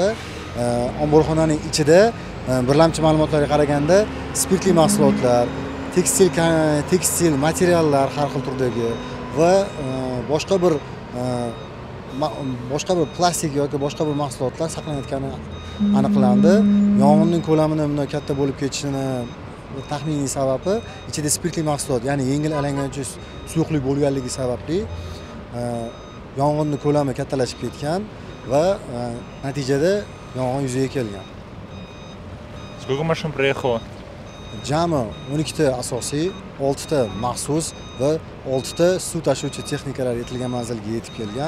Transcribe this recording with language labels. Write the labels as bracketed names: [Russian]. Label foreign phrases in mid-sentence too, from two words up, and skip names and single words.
[Uzbek] Omborxonaning ichida birlamchi ma'lumotlarga qaraganda spirtli mahsulotlar, tekstil materiallar har xil turdagi va boshqa bir plastik yoki boshqa bir mahsulotlar saqlanayotgani aniqlandi. Yong'inning ko'lamini bunday katta bo'lib ketishini taxminiy sababi ichida spirtli mahsulot, ya'ni yengil aylanuvchi suyuqlik bo'lganligi sababli yong'inning ko'lami kattalashib ketgan va natijada yong'in yuzaga kelgan. [Russian] Сколько машин приехало? [Uzbek] Jami 12 ta asosiy, 6 ta maxsus va 6 ta suv tashuvchi texnikalar yetilgan manzilga yetib kelgan.